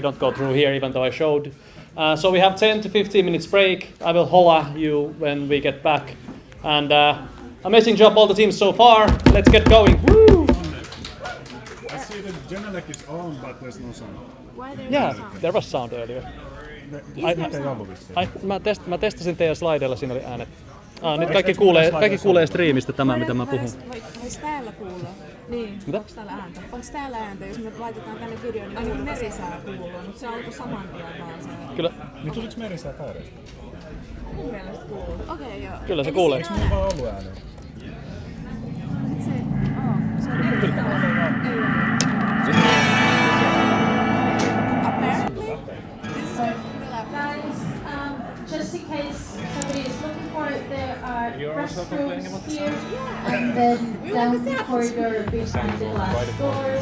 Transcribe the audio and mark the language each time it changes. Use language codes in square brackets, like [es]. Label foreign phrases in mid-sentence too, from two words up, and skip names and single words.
[en] Don't go through here, even though I showed. So we have 10 to 15 minutes break. I will holla you when we get back. And amazing job all the teams so far. Let's get going. Woo! I see the Genelec is on, but there's no sound. Why there's no sound? There was sound earlier. [fi] Mä testasin teidän slideilla, siinä oli äänet. Nyt kaikki kuulee striimistä tämä, mitä mä puhun. Vois täällä kuulla? Niin. Mitä? Onks täällä ääntä? Onks täällä ääntä? Jos me laitetaan tänne videon, niin ainakin merisää kuuluu, mutta se alkoi saman tien vaan se. Kyllä. Niin tuliko merisää täydestä? Mun mielestä kuuluu. Okei, joo. Kyllä se kuulee. Eiks mulla vaan ollut äänen? Se on apparently. [en] Guys, just in case somebody is looking for it, there are restrooms here, and then down the corridor behind the glass doors.